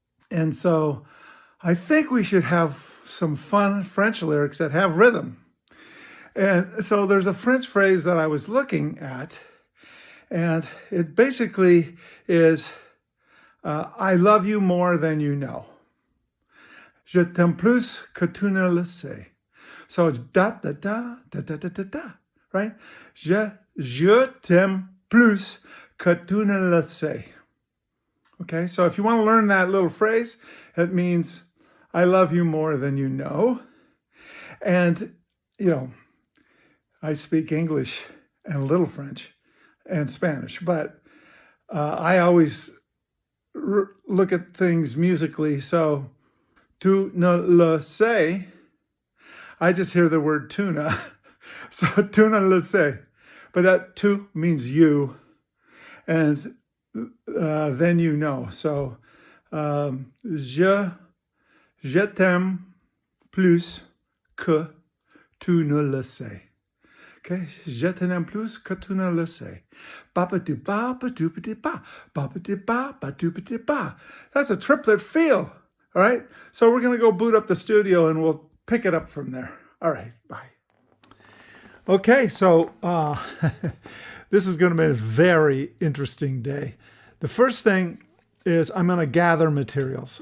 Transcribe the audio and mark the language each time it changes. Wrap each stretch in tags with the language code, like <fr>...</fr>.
<en>And so I think we should have some fun French lyrics that have rhythm. And so there's a French phrase that I was looking at, and it basically is, I love you more than you know. Je t'aime plus que tu ne le sais. So it's da da da da da da da da, right?</en> <fr>Je t'aime plus que tu ne le sais.</fr> <en>Okay, so if you want to learn that little phrase, it means I love you more than you know. And, I speak English and a little French and Spanish, but I always look at things musically. So, tu ne le sais, I just hear the word tuna. So, tu ne le sais. But that tu means you, and then you know.</en> <fr>So, je t'aime plus que tu ne le sais. Okay, je t'aime plus que tu ne le sais. Ba-ba-do-ba, ba-do-ba-de-ba, ba-ba-de-ba, ba-do-ba-de-ba.</fr> <en>That's a triplet feel. All right, so we're going to go boot up the studio and we'll pick it up from there. All right, bye. Okay, so this is going to be a very interesting day. The first thing is I'm going to gather materials.</en>